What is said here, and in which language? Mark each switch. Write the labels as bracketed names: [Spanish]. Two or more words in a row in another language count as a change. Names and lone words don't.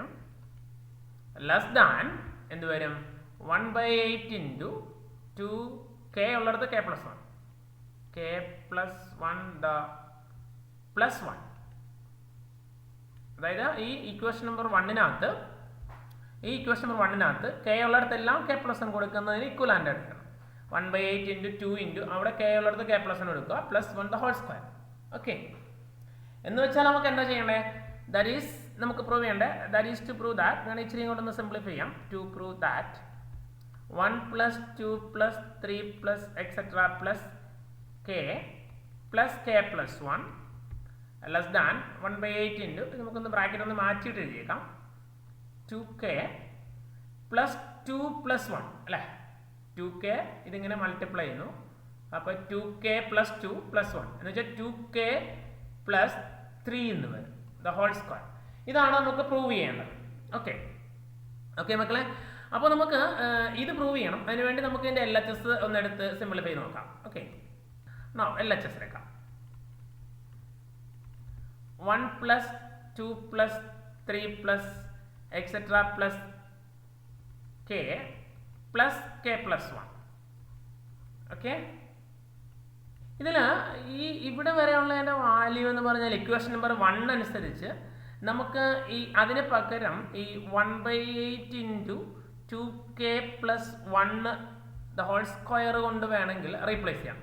[English] less than [Malayalam] എന്ത് വരും? 1/8 into 2k ഉള്ളിടത്ത് k+1 the +1. അതായത് ഈ [English] equation number [Malayalam] 1-നകത്ത് k ഉള്ളിടത്തെല്ലാം k+1 കൊടുക്കുന്നതിന് ഇക്വലാൻ്റ് എടുക്കണം. 1/8 into 2 into അവിടെ k ഉള്ളിടത്ത് k+1 എടുക്കുക, +1 [English] the whole square. [Malayalam] ഓക്കെ, എന്ന് വെച്ചാൽ നമുക്ക് എന്താ ചെയ്യണ്ടേ? [English] that is [Malayalam] നമുക്ക് പ്രൂവ് ചെയ്യണ്ടേ. [English] that is to prove that, [Malayalam] ഞാൻ ഇച്ചിരി ഇങ്ങോട്ടൊന്ന് സിംപ്ലിഫൈ ചെയ്യാം. [English] to prove that 1 plus 2 plus 3 plus etc plus k plus k+1 less than 1/8 into, [Malayalam] നമുക്കൊന്ന് ബ്രാക്കറ്റ് ഒന്ന് മാറ്റിയിട്ട് എഴുതിയേക്കാം, 2k plus 2 plus 1 അല്ലേ. 2k ഇതിങ്ങനെ മൾട്ടിപ്ലൈ ചെയ്യുന്നു. അപ്പോൾ 2k plus 2 plus 1 എന്ന് വെച്ചാൽ 2k plus 3 എന്ന് വരും, [English] the whole square. [Malayalam] ഇതാണ് നമുക്ക് പ്രൂവ് ചെയ്യേണ്ടത്. ഓക്കെ ഓക്കെ മക്കളെ, അപ്പോൾ നമുക്ക് ഇത് പ്രൂവ് ചെയ്യണം. അതിനുവേണ്ടി നമുക്ക് ഇതിൻ്റെ LHS ഒന്നെടുത്ത് സിംപ്ലിഫൈ ചെയ്ത് നോക്കാം. ഓക്കെ, LHS എടുക്കാം. [English] 1 plus 2 plus 3 plus etc plus k plus k+1. [Malayalam] ഓക്കെ, ഇതിൽ ഈ ഇവിടെ വരെയുള്ളതിൻ്റെ വാല്യൂ എന്ന് പറഞ്ഞാൽ ഇക്വേഷൻ നമ്പർ 1 അനുസരിച്ച് നമുക്ക് ഈ അതിന് പകരം ഈ 1/8 [English] into 2k plus 1 the whole square [Malayalam] കൊണ്ട് വേണമെങ്കിൽ റീപ്ലേസ് ചെയ്യാം.